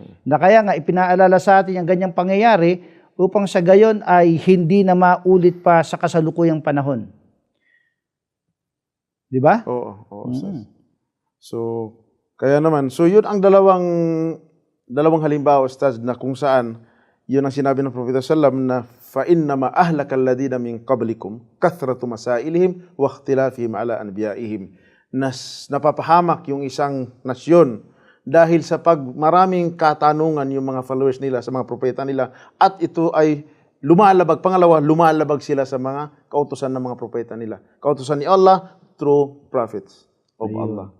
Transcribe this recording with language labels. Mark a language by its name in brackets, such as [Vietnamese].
[Filipino] Na kaya nga ipinaalala sa atin yung ganyang pangyayari upang sa gayon ay hindi na maulit pa sa kasalukuyang panahon. Di ba? Oo. So, kaya naman, so yun ang dalawang halimbawa, Ustaz, na kung saan, yun ang sinabi ng Propeta Sallam na [Arabic] فإنما أهلك الذين من قبلكم كثرة مسائلهم واختلافهم على أنبيائهم. [Filipino] Napapahamak yung isang nasyon dahil sa maraming katanungan yung mga followers nila sa mga propeta nila, at ito ay lumalabag. Pangalawa, lumalabag sila sa mga kautusan ng mga propeta nila. Kautusan ni [English] Allah through prophets of Allah.